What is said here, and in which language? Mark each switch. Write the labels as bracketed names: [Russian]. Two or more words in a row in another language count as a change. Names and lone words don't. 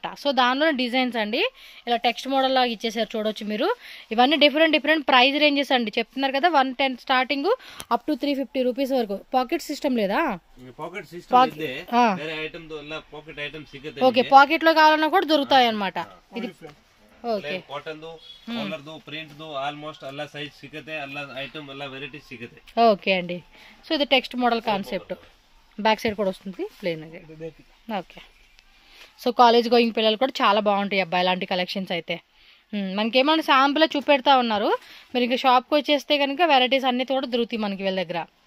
[Telugu] సో దానిలో డిజైన్స్ అండి ఇలా [English] text model [Telugu] లాగా ఇచ్చేసారు, చూడొచ్చు మీరు. ఇవన్నీ [English] different price ranges [Telugu] అండి. చెప్తున్నారు కదా 110 [English] starting up to 350 rupees [Telugu] వరకు. [English] pocket system [Telugu] లేదా? ఓకే, పాకెట్ లో కావాలన్నా కూడా దొరుకుతాయి అనమాట. ఇది ಓಕೆ [Kannada] ಕಾಟನ್ ದು ಕಾಲರ್ ದು ಪ್ರಿಂಟ್ ದು ಆಲ್ಮೋಸ್ಟ್ ಎಲ್ಲ ಸೈಜ್ ಸಿಗುತ್ತೆ, ಎಲ್ಲ ಐಟಮ್ ಎಲ್ಲ ವೆರೈಟಿ ಸಿಗುತ್ತೆ. [Telugu] ఓకే అండి, సో ఇది [English] text model concept. back side [Telugu] కూడా వస్తుంది ప్లేన్ అది. ఓకే, సో [English] college going [Telugu] పిల్లలు కూడా చాలా బాగుంటాయి అబ్బాయి ఇలాంటి కలెక్షన్స్ అయితే. మనకేమన్నా శాంపుల్ చూపెడతా ఉన్నారు, మీరు ఇంకా షాప్కి వచ్చేస్తే కనుక వెరైటీస్ అన్ని కూడా దొరుకుతాయి మనకి వీళ్ళ దగ్గర.